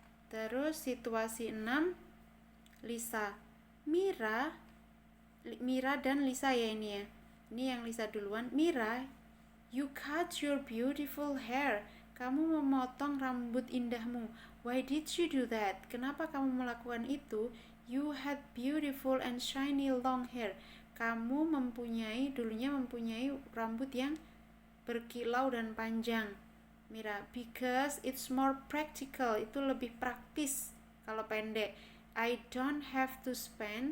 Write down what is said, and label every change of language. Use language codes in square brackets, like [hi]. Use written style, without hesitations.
[id] Terus situasi 6, Lisa, Mira dan Lisa ya ini ya. Ini yang Lisa duluan. Mira, [en] you cut your beautiful hair. [id] Kamu memotong rambut indahmu. [en] Why did you do that? [id] Kenapa kamu melakukan itu? [en] You had beautiful and shiny long hair. [id] Kamu dulunya mempunyai rambut yang berkilau dan panjang. [en] Mira, because it's more practical. [id] Itu lebih praktis kalau pendek. [en] I don't have to spend.